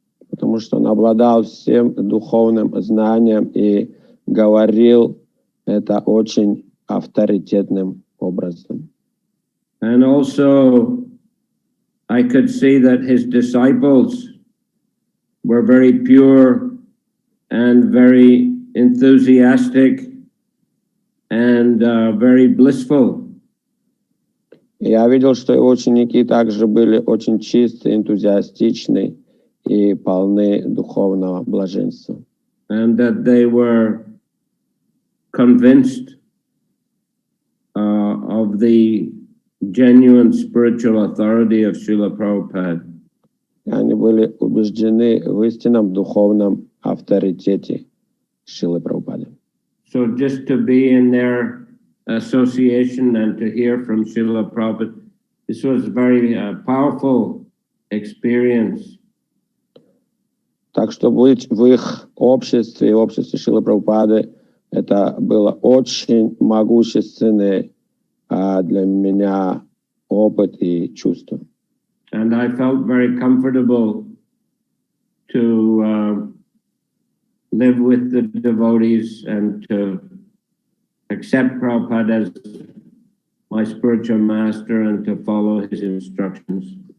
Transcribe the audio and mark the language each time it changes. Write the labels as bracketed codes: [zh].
[ru] Потому что он обладал всем духовным знанием и говорил это очень авторитетным образом. [en] And also, I could see that his disciples were very pure and very enthusiastic and very blissful. [ru] Я видел, что его ученики также были очень чистые, энтузиастичны и полны духовного блаженства. [en] And that they were convinced of the genuine spiritual authority of Srila Prabhupada. [ru] Они были убеждены в истинном духовном авторитете Шрилы Прабхупады. [en] So just to be in their association and to hear from Srila Prabhupada, this was a very powerful experience. [ru] Так что быть в их обществе, в обществе Шрилы Прабхупады, это было очень могущественный для меня опыт и чувство. [en] And I felt very comfortable to live with the devotees and to accept Prabhupada as my spiritual master and to follow his instructions.